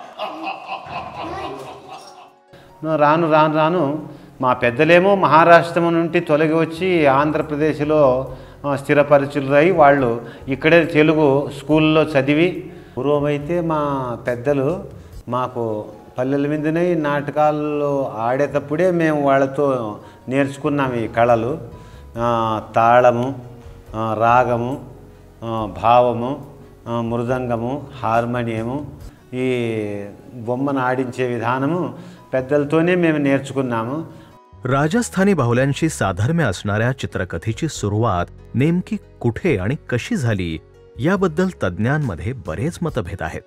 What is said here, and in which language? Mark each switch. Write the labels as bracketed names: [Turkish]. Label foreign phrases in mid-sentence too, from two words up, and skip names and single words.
[Telugu] రాను రాను రాను మా పెద్దలేమో మహారాష్ట్రం నుండి తొలగి వచ్చి ఆంధ్రప్రదేశ్లో స్థిరపరిచులై వాళ్ళు ఇక్కడే తెలుగు స్కూల్లో చదివి పూర్వమైతే మా పెద్దలు మాకు పల్లెల మీదనే ఈ నాటకాల్లో ఆడేటప్పుడే మేము వాళ్ళతో నేర్చుకున్నాం ఈ కళలు. తాళము, రాగము, భావము, మృదంగము, హార్మోనియము, ఈ బొమ్మను ఆడించే విధానము పెద్దలతోనే మేము నేర్చుకున్నాము. [Marathi] राजस्थानी बाहुल्यांशी साधर्म्य असणाऱ्या चित्रकथेची सुरुवात नेमकी कुठे आणि कशी झाली याबद्दल तज्ज्ञांमध्ये बरेच मतभेद आहेत.